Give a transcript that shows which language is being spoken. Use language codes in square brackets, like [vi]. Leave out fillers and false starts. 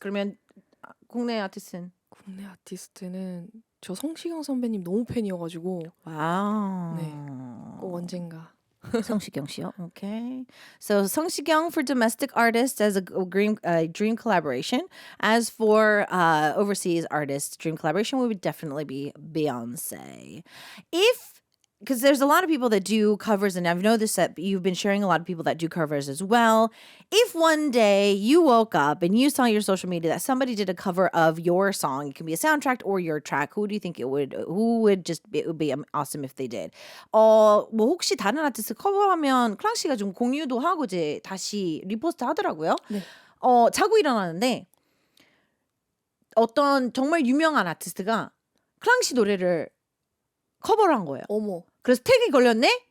[ko] 그러면 국내 아티스트는? 국내 아티스트는 저 성시경 선배님 너무 팬이어가지고 와우. 네, 꼭 언젠가. 성시경 씨요. Okay. [en] So 성시경 for domestic artists as a dream collaboration. As for overseas artists, dream collaboration would definitely be Beyonce. Because there's a lot of people that do covers, and I've noticed that you've been sharing a lot of people that do covers as well. If one day you woke up and you saw your social media that somebody did a cover of your song, it can be a soundtrack or your track, who do you think it would be awesome if they did? [ko] 뭐 혹시 다른 아티스트 커버하면 클랑 씨가 좀 공유도 하고 이제 다시 리포스트 하더라고요. 네. 자고 일어나는데 어떤 정말 유명한 아티스트가 클랑 씨 노래를 커버를 한 거예요. 어머. 그래서 태그가 걸렸네?